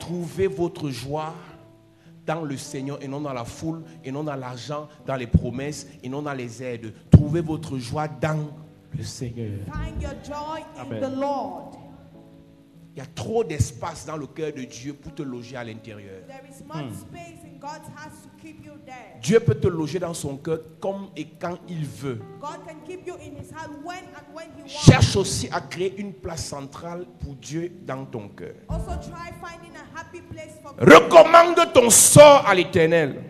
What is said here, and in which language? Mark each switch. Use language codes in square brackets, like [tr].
[fr] trouvez votre joie dans le Seigneur et non dans la foule, et non dans l'argent, dans les promesses, et non dans les aides. Trouvez votre joie dans le Seigneur. [en] find your joy in Amen. the Lord. [fr] Il y a trop d'espace dans le cœur de Dieu pour te loger à l'intérieur. [en] There is much space in God's house to keep you there. [fr] Dieu peut te loger dans son cœur comme et quand il veut. [en] God can keep you in his house when and when he wants. [fr] Cherche aussi à créer une place centrale pour Dieu dans ton cœur. [en] Also try finding a happy place for God. [fr] Recommande ton sort à l'Éternel.